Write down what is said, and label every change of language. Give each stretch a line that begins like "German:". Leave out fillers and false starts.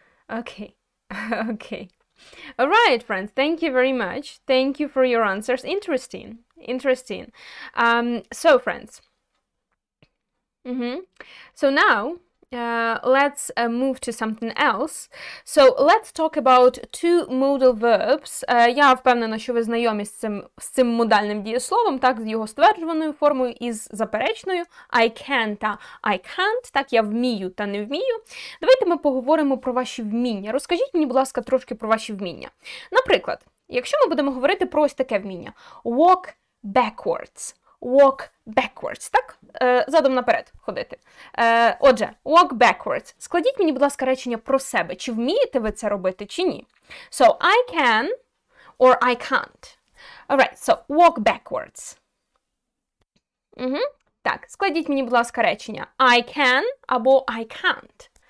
English: Okay, okay. All right, friends, thank you very much. Thank you for your answers. Interesting, interesting. So, friends, so now let's move to something else. So, let's talk about two modal verbs.
Ukrainian: Я впевнена, що ви знайомі з цим модальним дієсловом, так, з його стверджуваною формою і з заперечною.
English: I can
Ukrainian: та
English: I can't,
Ukrainian: так, я вмію та не вмію. Давайте ми поговоримо про ваші вміння. Розкажіть мені, будь ласка, трошки про ваші вміння. Наприклад, якщо ми будемо говорити про ось таке вміння.
English: Walk backwards. Walk backwards,
Ukrainian: так? Задом наперед ходити.
English: Отже, walk backwards.
Ukrainian: Складіть мені, будь ласка, речення про себе. Чи вмієте ви це робити, чи ні?
English: So, I can or I can't. Alright, so, walk backwards.
Ukrainian: Так, складіть мені, будь ласка, речення.
English: I can або I can't.